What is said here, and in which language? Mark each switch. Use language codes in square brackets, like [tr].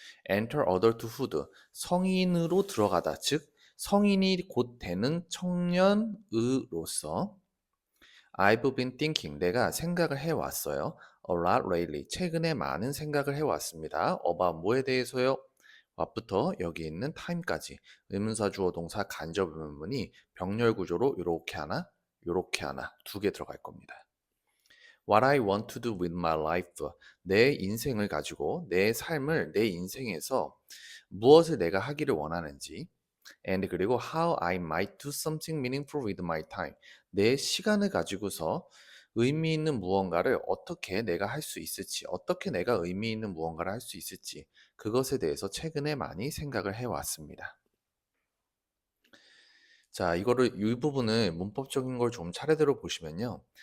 [en] enter adulthood [ko] 성인으로 들어가다 즉 성인이 곧 되는 청년으로서 [en] I've been thinking [ko] 내가 생각을 해왔어요. [en] A lot lately [ko] 최근에 많은 생각을 해왔습니다. [en] about [ko] 뭐에 대해서요? what부터 여기 있는 time까지 의문사 주어 동사 간접 의문문이 병렬 구조로 요렇게 하나 두 개 들어갈 겁니다. [en] What I want to do with my life [ko] 내 인생을 가지고 내 삶을 내 인생에서 무엇을 내가 하기를 원하는지 [en] and [ko] 그리고 [en] how I might do something meaningful with my time. [ko] 내 시간을 가지고서 의미 있는 무언가를 어떻게 내가 할 수 있을지, 어떻게 내가 의미 있는 무언가를 할 수 있을지, 그것에 대해서 최근에 많이 생각을 해왔습니다. 자, 이 부분을 문법적인 걸 좀 차례대로 보시면요.